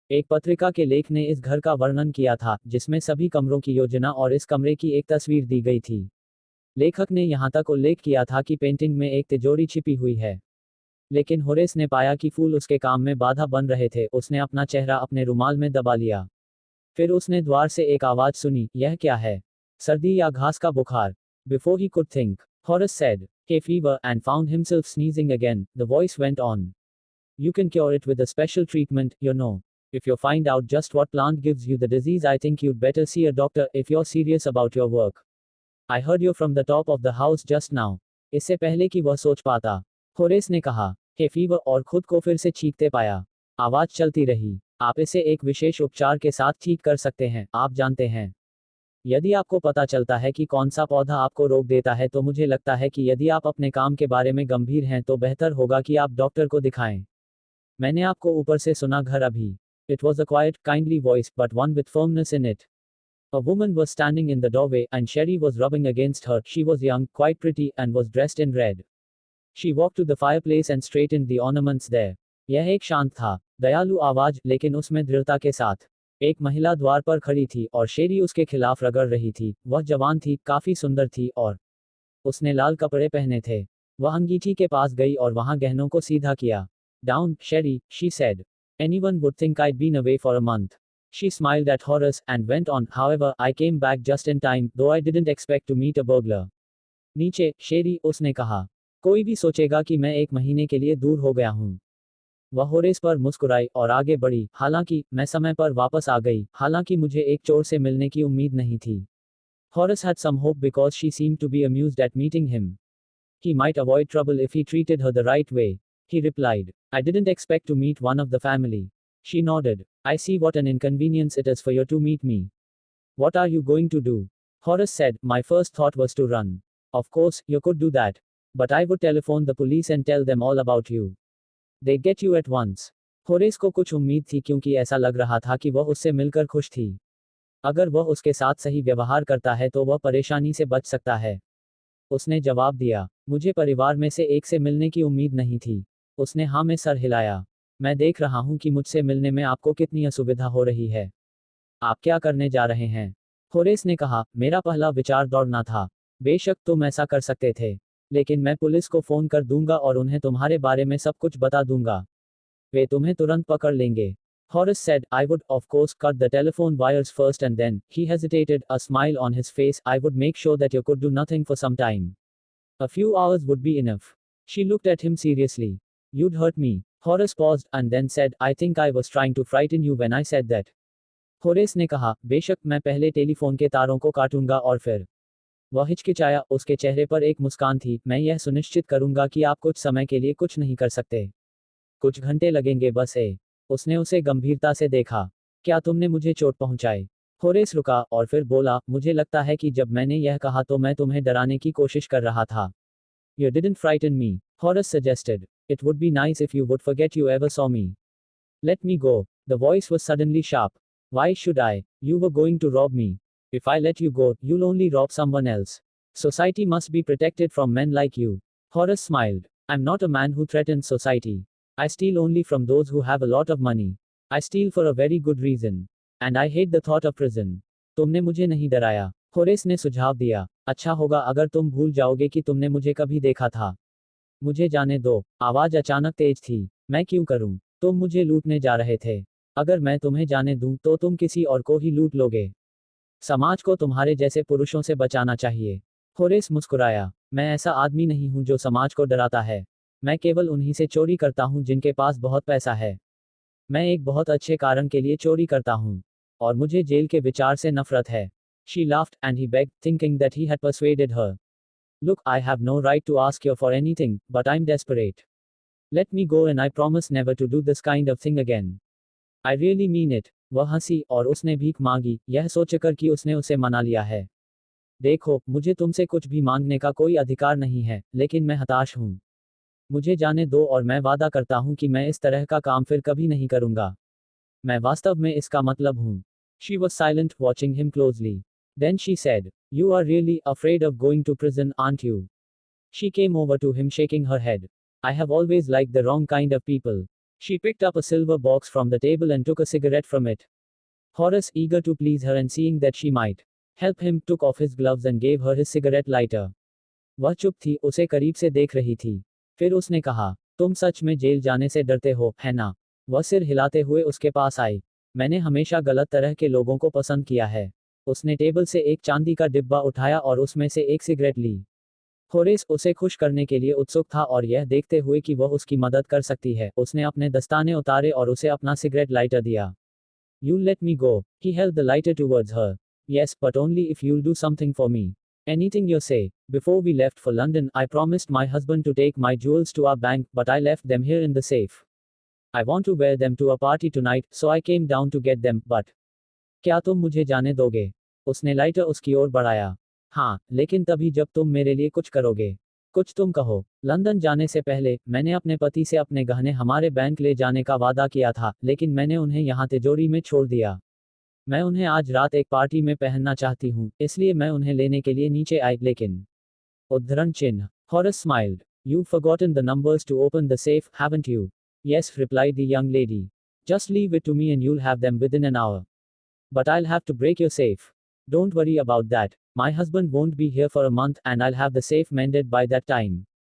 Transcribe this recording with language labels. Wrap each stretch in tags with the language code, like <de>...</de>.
<hi>एक पत्रिका के लेख ने इस घर का वर्णन किया था, जिसमें सभी कमरों की योजना और इस कमरे की एक तस्वीर दी गई थी। लेखक ने यहाँ तक उल्लेख किया था कि पेंटिंग में एक तिजोरी छिपी हुई है। लेकिन होरेस ने पाया कि फूल उसके काम में बाधा बन रहे थे। उसने अपना चेहरा अपने रुमाल में दबा लिया। फिर उसने द्वार से एक आवाज सुनी, यह क्या है? सर्दी या घास का बुखार?</hi> <en>Before he could think, Horace said, "Hay fever," and found himself sneezing again. The voice went on. "You can cure it with a special treatment, you know. If you find out just what plant gives you the disease, I think you'd better see a doctor if you're serious about your work. I heard you from the top of the house just now."</en> <hi>इससे पहले कि वह सोच पाता, Horace ने कहा,</hi> <en>"hay fever,"</en> <hi>और खुद को फिर से चीखते पाया। आवाज चलती रही। आप इसे एक विशेष उपचार के साथ ठीक कर सकते हैं, आप जानते हैं। यदि आपको पता चलता है कि कौन सा पौधा आपको रोक देता है, तो मुझे लगता है कि यदि आप अपने काम के बारे में गंभीर हैं तो बेहतर होगा कि आप डॉक्टर को दिखाएं। मैंने आपको ऊपर से सुना घर अभी।</hi> <en>It was a quiet, kindly voice, but one with firmness in it. A woman was standing in the doorway, and Sherry was rubbing against her. She was young, quite pretty, and was dressed in red. She walked to the fireplace and straightened the ornaments there.</en> <hi>यह एक शांत था, दयालु आवाज, लेकिन उसमें दृढ़ता के साथ। एक महिला द्वार पर खड़ी थी और शेरी उसके खिलाफ रगड़ रही थी। वह जवान थी, काफी सुंदर थी, और उसने लाल कपड़े पहने थे। वह अंगीठी के पास गई और वहां गहनों को सीधा किया।</hi> <en>"Down, Sherry," she said. "Anyone would think I'd been away for a month." She smiled at Horace and went on, "However, I came back just in time, though I didn't expect to meet a burglar."</en> <hi>नीचे, शेरी, उसने कहा। कोई भी सोचेगा कि मैं 1 महीने के लिए दूर हो गया हूं। वह होरेस पर मुस्कुराई और आगे बढ़ी, हालांकि मैं समय पर वापस आ गई, हालांकि मुझे एक चोर से मिलने की उम्मीद नहीं थी।</hi> <en>Horace had some hope because she seemed to be amused at meeting him. He might avoid trouble if he treated her the right way. He replied, "I didn't expect to meet one of the family." She nodded. "I see what an inconvenience it is for you to meet me. What are you going to do?" Horace said, "My first thought was to run. Of course, you could do that. But I would telephone the police and tell them all about you. They get you at once."</en> <hi>Horace को कुछ उम्मीद थी क्योंकि ऐसा लग रहा था कि वह उससे मिलकर खुश थी। अगर वह उसके साथ सही व्यवहार करता है तो वह परेशानी से बच सकता है। उसने जवाब दिया, "मुझे परिवार में से एक से मिलने की उम्मीद नहीं थी।" उसने हाँ में सर हिलाया। "मैं देख रहा हूं कि मुझसे मिलने में आपको कितनी असुविधा हो रही है। आप क्या करने जा रहे हैं?" होरेस ने कहा, "मेरा पहला विचार दौड़ना था। बेशक तुम ऐसा कर सकते थे। लेकिन मैं पुलिस को फोन कर दूंगा और उन्हें तुम्हारे बारे में सब कुछ बता दूंगा। वे तुम्हें तुरंत पकड़ लेंगे."</hi> <en>Horace said, "I would, of course, cut the telephone wires first and then," he hesitated, a smile on his face, "I would make sure that you could do nothing for some time. A few hours would be enough." She looked at him seriously. "You'd hurt me." Horace paused, and then said, "I think I was trying to frighten you when I said that."</en> <hi>Horace ने कहा, "बेशक मैं पहले telephone के तारों को काटूंगा और फिर।" वह हिचकिचाया, उसके चेहरे पर एक मुस्कान थी, "मैं यह सुनिश्चित करूंगा कि आप कुछ समय के लिए कुछ नहीं कर सकते। कुछ घंटे लगेंगे बस ए।" उसने उसे गंभीरता से देखा। "क्या तुमने मुझे चोट पहुंचाई?" होरेस रुका और फिर बोला, "मुझे लगता है कि जब मैंने यह कहा तो मैं तुम्हें डराने की कोशिश कर रहा था."</hi> <en>"You didn't frighten me," Horace suggested. "It would be nice if you would forget you ever saw me." "Let me go." The voice was suddenly sharp. "Why should I? You were going to rob me. If I let you go, you'll only rob someone else. Society must be protected from men like you." Horace smiled. "I'm not a man who threatens society. I steal only from those who have a lot of money. I steal for a very good reason. And I hate the thought of prison."</en> <hi>तुमने मुझे नहीं डराया, Horace ने सुझाव दिया। "अच्छा होगा अगर तुम भूल जाओगे कि तुमने मुझे कभी देखा था। मुझे जाने दो।" आवाज अचानक तेज थी। "मैं क्यों करूं? तुम मुझे लूटने जा रहे थे। अगर मैं तुम्हें जाने दूं तो तुम किसी और को ही लूट लोगे। समाज को तुम्हारे जैसे पुरुषों से बचाना चाहिए। होरेस मुस्कुराया। मैं ऐसा आदमी नहीं हूं जो समाज को डराता है। मैं केवल उन्हीं से चोरी करता हूं जिनके पास बहुत पैसा है। मैं एक बहुत अच्छे कारण के लिए चोरी करता हूं। और मुझे जेल के विचार से नफरत है।</hi> <en>She laughed and he begged, thinking that he had persuaded her. Look, I have no right to ask you for anything, but I'm desperate. Let me go and I promise never to do this kind of thing again. I really mean it.</en> <hi>वह हंसी और उसने भीख मांगी, यह सोचकर कि उसने उसे मना लिया है। देखो, मुझे तुमसे कुछ भी मांगने का कोई अधिकार नहीं है, लेकिन मैं हताश हूं। मुझे जाने दो और मैं वादा करता हूं कि मैं इस तरह का काम फिर कभी नहीं करूंगा। मैं वास्तव में इसका मतलब हूं।</hi> <en>She was silent, watching him closely. Then she said, You are really afraid of going to prison, aren't you? She came over to him, shaking her head. I have always liked the wrong kind of people. She picked up a silver box from the table and took a cigarette from it. Horace, eager to please her and seeing that she might help him, took off his gloves and gave her his cigarette lighter.</en> <hi>वह चुप थी, उसे करीब से देख रही थी। फिर उसने कहा, तुम सच में जेल जाने से डरते हो, है ना? वह सिर हिलाते हुए उसके पास आई। मैंने हमेशा गलत तरह के लोगों को पसंद किया है। उसने टेबल से एक चांदी का डिब्बा उठाया और उसमें से एक सिगरेट ली। होरेस उसे खुश करने के लिए उत्सुक था और यह देखते हुए कि वह उसकी मदद कर सकती है, उसने अपने दस्ताने उतारे और उसे अपना सिगरेट लाइटर दिया।</hi> <en>You'll let me go. He held the lighter towards her. Yes, but only if you'll do something for me. Anything you say. Before we left for London, I promised my husband to take my jewels to our bank, but I left them here in the safe. I want to wear them to a party tonight, so I came down to get them, but.</en> <hi>क्या तुम मुझे जाने दोगे? उसने lighter उसकी ओर बढ़ाया। हाँ, लेकिन तभी जब तुम मेरे लिए कुछ करोगे। कुछ तुम कहो। लंदन जाने से पहले, मैंने अपने पति से अपने गहने हमारे बैंक ले जाने का वादा किया था, लेकिन मैंने उन्हें यहाँ तिजोरी में छोड़ दिया। मैं उन्हें आज रात एक पार्टी में पहनना चाहती हूँ, इसलिए मैं उन्हें लेने के लिए नीचे आई, लेकिन। उद्धरण चिन्ह।</hi> <en>Horace smiled. You've forgotten the numbers to open the safe, haven't you? Yes, replied the young lady. Just leave it to me and you'll have them within an hour. But I'll have to break your safe. Don't worry about that. My husband won't be here for a month and I'll have the safe mended by that time.</en>